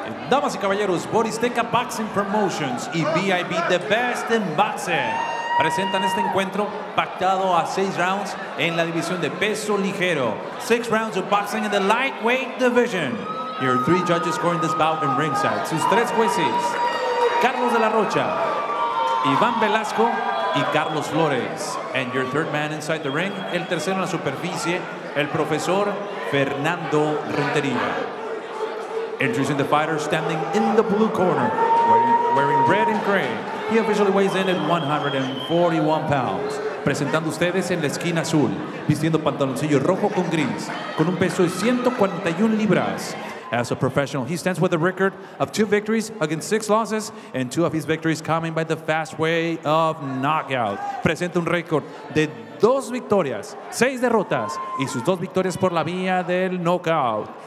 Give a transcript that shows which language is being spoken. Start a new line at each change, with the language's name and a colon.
Spanish: Damas y caballeros, Boristeca Boxing Promotions y VIP The Best in Boxing presentan este encuentro pactado a 6 rounds en la división de peso ligero.
English: 6 rounds of boxing in the lightweight division. Here are 3 judges scoring this bout in ringside.
Spanish: Sus 3 jueces, Carlos de la Rocha, Iván Velasco y Carlos Flores.
English: And your 3rd man inside the ring,
Spanish: el tercero en la superficie,
English: el profesor Fernando Rentería. Introducing the fighter standing in the blue corner, wearing red and gray. He officially weighs in at 141 pounds.
Spanish: Presentando ustedes en la esquina azul, vistiendo pantaloncillo rojo con gris, con un peso de 141 libras.
English: As a professional, he stands with a record of 2 victories against 6 losses, and 2 of his victories coming by the fast way of knockout.
Spanish: Presenta un récord de 2 victorias, 6 derrotas, y sus 2 victorias por la vía del knockout.